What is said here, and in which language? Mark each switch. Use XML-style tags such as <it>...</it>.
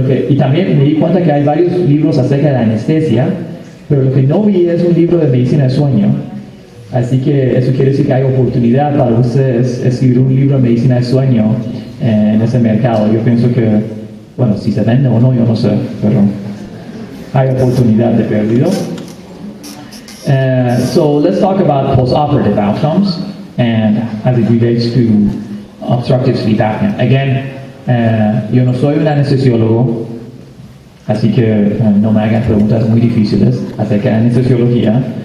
<es>Y también me di cuenta que hay varios libros acerca de la anestesia, pero lo que no vi es un libro de medicina de sueño. Así que eso quiere decir que hay oportunidad para ustedes escribir un libro de medicina de sueño en ese mercado. Yo pienso que, bueno, si se vende o no, yo no sé, pero hay oportunidad de perdido.</es> <en>So let's talk about postoperative outcomes and as it relates to obstructive sleep apnea.</en> <es>Again, yo no soy un anestesiólogo, así que no me hagan preguntas muy difíciles acerca de anestesiología.</es>